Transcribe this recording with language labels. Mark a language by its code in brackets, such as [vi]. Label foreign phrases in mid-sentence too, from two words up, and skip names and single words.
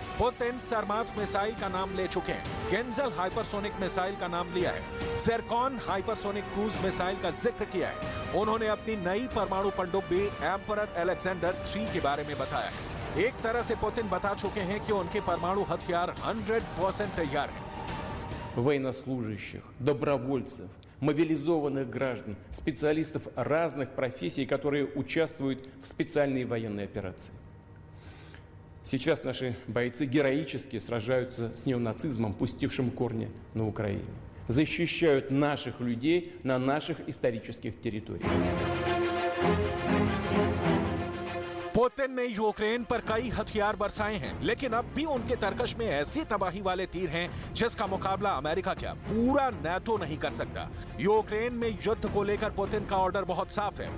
[hi] पुतिन सरमाथ मिसाइल का नाम ले चुके हैं, गेंजल [en] hypersonic missile [hi] का नाम लिया है, ज़िरकॉन [en] hypersonic cruise missile [hi] का जिक्र किया है। उन्होंने अपनी नई परमाणु पनडुब्बी एम्परर अलेक्जेंडर 3 के बारे में बताया है। एक तरह से पुतिन बता चुके हैं कि उनके परमाणु हथियार 100% तैयार हैं। [ru] Военнослужащих, добровольцев, мобилизованных граждан, специалистов разных профессий, которые участвуют в специальной военной операции. Сейчас наши бойцы героически сражаются с неонацизмом, пустившим корни на Украине. Защищают наших людей на наших исторических территориях. [hi] पुतिन ने यूक्रेन पर कई हथियार बरसाए हैं, लेकिन अब भी उनके तरकश में ऐसी तबाही वाले तीर हैं जिसका मुकाबला अमेरिका क्या पूरा नाटो नहीं कर सकता। यूक्रेन में युद्ध को लेकर पुतिन का ऑर्डर बहुत साफ है।